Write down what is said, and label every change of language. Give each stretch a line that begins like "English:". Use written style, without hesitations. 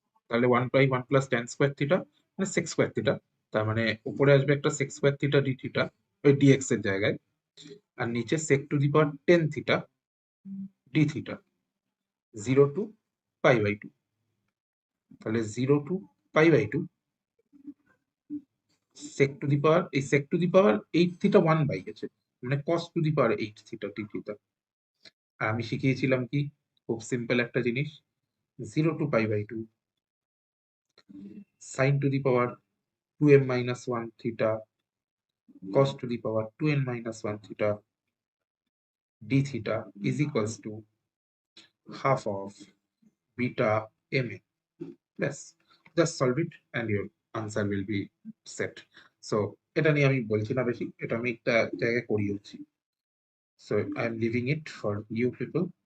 Bangla: তাহলে 1/1 plus tan square theta মানে sec square theta. তার মানে উপরে আসবে একটা sec square theta D theta, ওই ডিএক্স এর জায়গায়, আর নিচে সেক to the power 10 theta D theta, 0 two π/2। তাহলে 0 টু π/2 সেক টু দি পাওয়ার, এই সেক to the power 8 theta 1 by গেছে, মানে কস to the power 8 theta D theta. আর আমি শিখিয়েছিলাম কি, খুব সিম্পল একটা জিনিস,
English: 0 to π/2 sin to the power 2m minus 1 theta cos to the power 2n minus 1 theta d theta is equals to half of beta ma. Yes, just solve it and your answer will be set.
Bangla: So এটা নিয়ে আমি বলছি না বেশি, এটা আমি একটা জায়গায় করিয়েছি।
English: So I am leaving it for you people.